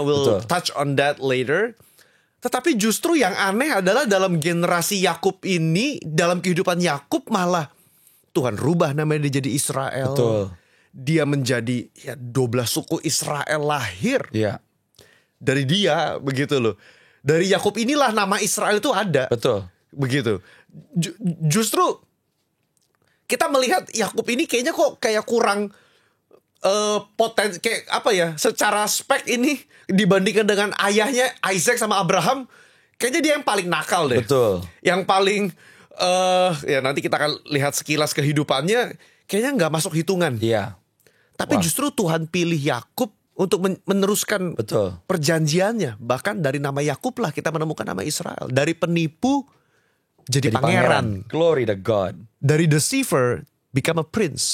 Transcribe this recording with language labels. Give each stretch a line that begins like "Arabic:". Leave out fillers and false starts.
English: We'll touch on that later.
Indonesian: Tetapi justru yang aneh adalah dalam generasi Yakub ini, dalam kehidupan Yakub malah Tuhan rubah namanya dia jadi Israel. Betul. Dia menjadi 12 suku Israel lahir. Iya. Dari dia, begitu loh. Dari Yakub inilah nama Israel itu ada. Betul. Begitu. Justru kita melihat Yakub ini kayaknya kok kayak kurang potensi, kayak apa ya, secara spek ini dibandingkan dengan ayahnya Isaac sama Abraham, kayaknya dia yang paling nakal deh. Betul. Yang paling ya nanti kita akan lihat sekilas kehidupannya, kayaknya nggak masuk hitungan. Iya. Tapi justru Tuhan pilih Yakub untuk meneruskan perjanjiannya. Bahkan dari nama Yakub lah kita menemukan nama Israel. Dari penipu jadi pangeran.
English: Glory to God.
Indonesian: Dari
English: deceiver become a prince.